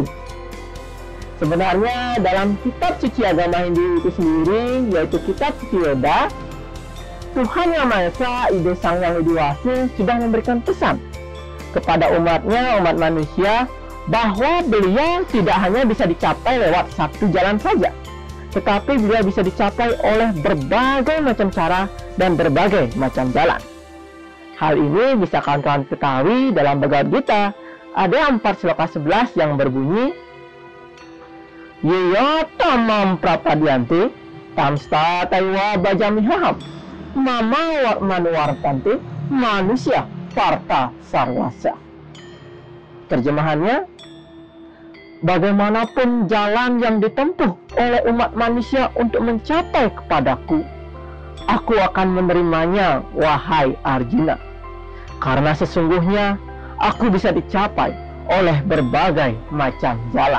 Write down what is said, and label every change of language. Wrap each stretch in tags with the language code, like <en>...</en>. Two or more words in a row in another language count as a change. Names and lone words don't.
<id>Sebenarnya dalam kitab suci agama Hindu itu sendiri, yaitu kitab suci Weda, Tuhan Yang Maha Esa, Ide Sang Yang Widi Wase, sudah memberikan pesan kepada umatnya, umat manusia, bahwa beliau tidak hanya bisa dicapai lewat satu jalan saja, tetapi beliau bisa dicapai oleh berbagai macam cara dan berbagai macam jalan. Hal ini bisa kawan-kawan ketahui dalam Bhagavad Gita. Ada 4 sloka 11 yang berbunyi,</id> <sa>Yeya tamam prapadyanti tamsta taiwa bajamihaham mama manuwartanti manusia parta sarwasa.</sa> <id>Terjemahannya, bagaimanapun jalan yang ditempuh oleh umat manusia untuk mencapai kepadaku, aku akan menerimanya, wahai Arjuna. Karena sesungguhnya aku bisa dicapai oleh berbagai macam jalan.</id>